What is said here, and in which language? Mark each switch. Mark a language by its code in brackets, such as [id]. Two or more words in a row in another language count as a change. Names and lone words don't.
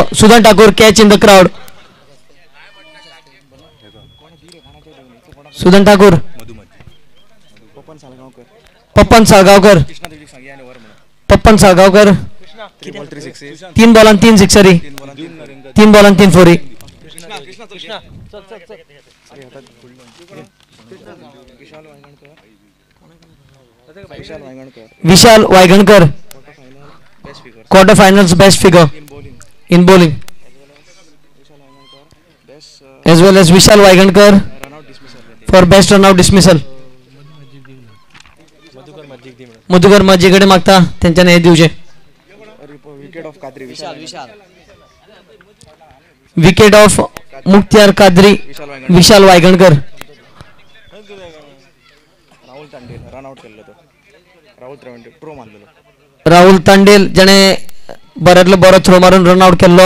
[kok] सुदन ठाकूर [en] catch in the crowd. [kok] सुदन ठाकूर पप्पन साळगांवकर 3 बॉलान 3 सिक्सरी 3 बॉलान 3 फोरी. [en] विशाल वायगणकर quarter finals best figure in bowling as well as Vishal Waigankar for best run out dismissal. [kok] मधुकर माझी कडे मागता त्यांच्याने हे दिवचे. [en] wicket of मुक्तियार कादरी विशाल वायगणकर. [kok] राहुल तांडेल ज्याने बऱ्यातलो बरो थ्रो मारून रन आउट केल्लो.